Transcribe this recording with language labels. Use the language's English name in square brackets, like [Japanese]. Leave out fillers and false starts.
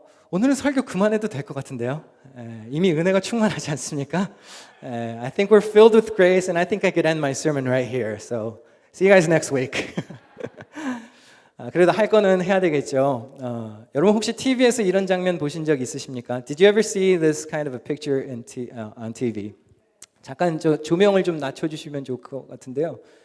[Korean] 오늘은 설교 그만해도 될 것 같은데요. 이미 은혜가 충만하지 않습니까? [English] I think we're filled with grace, and I think I could end my sermon right here. So see you guys next week. [Korean] 그래도 할 거는 해야 되겠죠. 여러분 혹시 TV에서 이런 장면 보신 적 있으십니까? [English] Did you ever see this kind of a picture on TV? [Korean] 잠깐 저 조명을 좀 낮춰주시면 좋을 것 같은데요.